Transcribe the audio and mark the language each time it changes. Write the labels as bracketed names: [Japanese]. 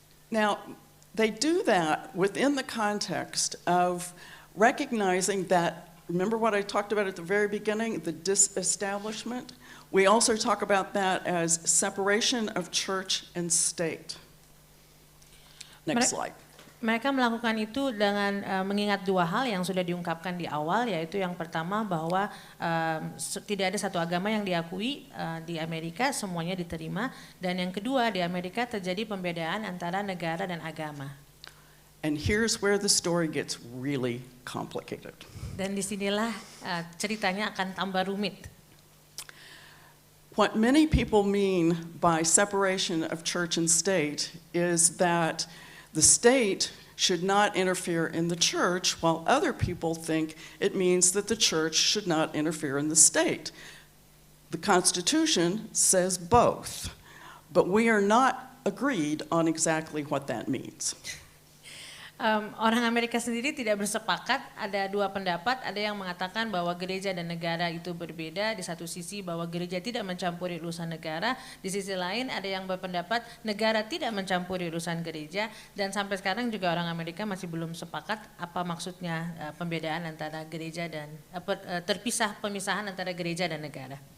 [English] Now, they do that within the context of recognizing that, remember what I talked about at the very beginning, the disestablishment? We also talk about that as separation of church and state. Next slide. [Indonesian] Mereka melakukan itu dengan mengingat dua hal yang sudah diungkapkan di awal, yaitu yang pertama bahwa tidak ada satu agama yang diakui di Amerika, semuanya diterima, dan yang kedua di Amerika terjadi pembedaan antara negara dan agama. [English] And here's where the story gets really complicated. [Indonesian] Dan disinilah ceritanya akan tambah rumit. [English] What many people mean by separation of church and state is that the state should not interfere in the church, while other people think it means that the church should not interfere in the state. The Constitution says both, but we are not agreed on exactly what that means. [Indonesian] Orang Amerika sendiri tidak bersepakat, ada dua pendapat, ada yang mengatakan bahwa gereja dan negara itu berbeda, di satu sisi bahwa gereja tidak mencampuri urusan negara, di sisi lain ada yang berpendapat negara tidak mencampuri urusan gereja, dan sampai sekarang juga orang Amerika masih belum sepakat apa maksudnya pembedaan antara gereja dan, pemisahan antara gereja dan negara.